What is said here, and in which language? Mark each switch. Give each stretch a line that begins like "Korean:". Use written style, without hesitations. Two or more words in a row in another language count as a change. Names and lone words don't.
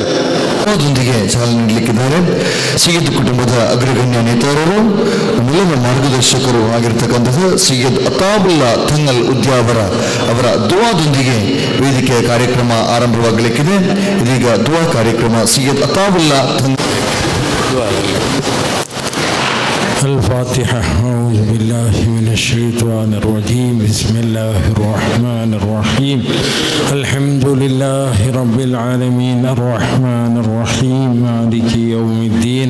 Kannada: ಅದರೊಂದಿಗೆ ಚಾಲನೆ ನೀಡಲಿಕ್ಕಿದ್ದಾರೆ ಸೈಯದ್ ಕುಟುಂಬದ ಅಗ್ರಗಣ್ಯ ನೇತಾರರು ಮೂಲದ ಮಾರ್ಗದರ್ಶಕರು ಆಗಿರತಕ್ಕಂತಹ ಸೈಯದ್ ಅತಾವುಲ್ಲಾ ತಂಗಲ್ ಉದ್ಯಾವರ ಅವರ ದುವಾದೊಂದಿಗೆ ವೇದಿಕೆಯ ಕಾರ್ಯಕ್ರಮ ಆರಂಭವಾಗಲಿಕ್ಕಿದೆ. ಇದೀಗ ದುವಾ ಕಾರ್ಯಕ್ರಮ ಸೈಯದ್ ಅತಾವುಲ್ಲಾ
Arabic: الفاتحة. أعوذ بالله من الشيطان الرجيم. بسم الله الرحمن الرحيم. الحمد لله رب العالمين الرحمن الرحيم مالك يوم الدين.